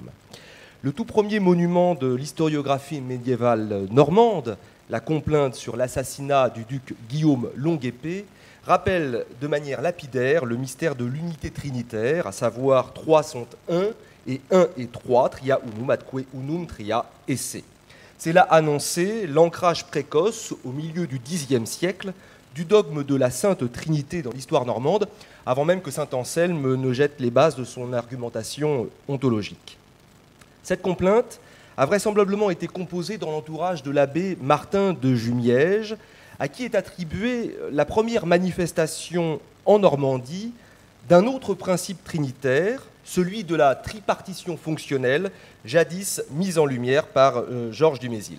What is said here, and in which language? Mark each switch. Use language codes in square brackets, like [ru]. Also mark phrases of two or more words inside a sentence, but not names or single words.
[fr] Le tout premier monument de l'historiographie médiévale normande, la complainte sur l'assassinat du duc Guillaume Longue-Épée, rappelle de manière lapidaire le mystère de l'unité trinitaire, à savoir trois sont un et un et trois, [la] tria unum atque unum tria esse. [fr] C'est là annoncé l'ancrage précoce au milieu du Xe siècle du dogme de la Sainte Trinité dans l'histoire normande, avant même que saint Anselme ne jette les bases de son argumentation ontologique. Cette complainte a vraisemblablement été composée dans l'entourage de l'abbé Martin de Jumièges, à qui est attribuée la première manifestation en Normandie d'un autre principe trinitaire, celui de la tripartition fonctionnelle, jadis mise en lumière par Georges Dumézil.